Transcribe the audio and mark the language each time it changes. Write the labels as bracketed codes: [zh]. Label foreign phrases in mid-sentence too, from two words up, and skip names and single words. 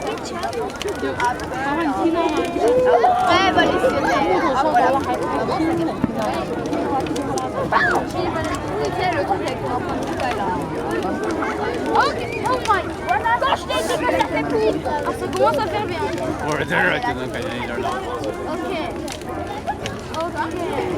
[fr] Ouais, bah les fionnaires. Ah, voilà. C'est le truc avec l'enfant de là. Ok, [en] oh my. [fr] Quand je t'ai dit que ça fait plus. Ah, ça commence à faire bien. [zh] 我在这儿就能感觉一点冷。 [fr] Ok. Ok.